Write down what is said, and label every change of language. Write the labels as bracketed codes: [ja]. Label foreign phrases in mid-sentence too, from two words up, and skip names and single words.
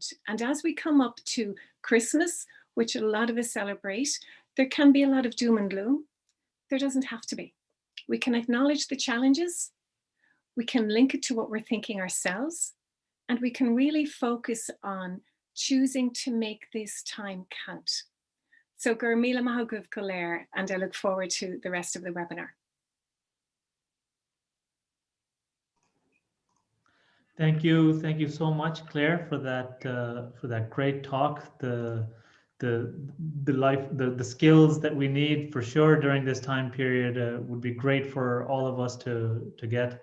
[en] And as we come up to Christmas, which a lot of us celebrate, there can be a lot of doom and gloom. There doesn't have to be. We can acknowledge the challenges, we can link it to what we're thinking ourselves, and we can really focus on choosing to make this time count. [ga] So gur míle maith agaibh go léir, [en] and I look forward to the rest of the webinar. Thank you so much, Claire, for that great talk. the skills that we need for sure during this time period would be great for all of us to get.